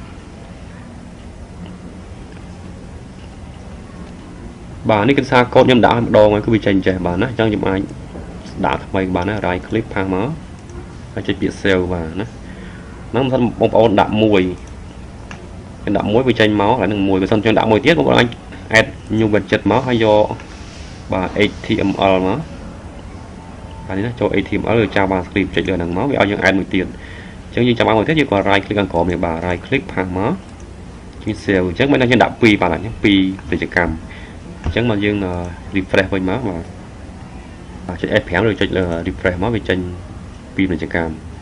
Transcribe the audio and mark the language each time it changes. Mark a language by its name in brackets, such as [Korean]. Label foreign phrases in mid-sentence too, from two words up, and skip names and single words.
[Khmer] បាទនេះគឺសារកូដខ្ញុំដាក់ឲ្យម្ដងហើយគឺវាចេញចេះបាទណាអញ្ចឹងខ្ញុំអាចដាក់ថ្មីបានណា [English] right click [Khmer] ផាសមកហើយចុចពាក្យ save បាទណាហ្នឹង មិនបងប្អូនដាក់មួយខ្ញុំដាក់មួយវាចេញមកហើយនឹងមួយបើសិនខ្ញុំដាក់មួយទៀតបងប្អូនអាច [English] add new budget [Khmer] មកហើយយកបាទ HTML មកបាទនេះណាចូល HTML ឬ JavaScript ចុចលើហ្នឹងមកវាឲ្យយើង add មួយទៀតអញ្ចឹងយើងចាំបានមួយទៀតយើងក៏ [English] right click [Khmer] ខាងក្រោមនេះបាទ [English] right click [Khmer] ផាសមកជិះ save អញ្ចឹងមិនដឹងខ្ញុំដាក់2បាទអញ្ចឹង2ពាណិជ្ជកម្មអញ្ចឹងមកយើង refresh វិញមកបាទចុច F5 ឬចុចលើ refresh មកវាចេញ2ពាណិជ្ជកម្ម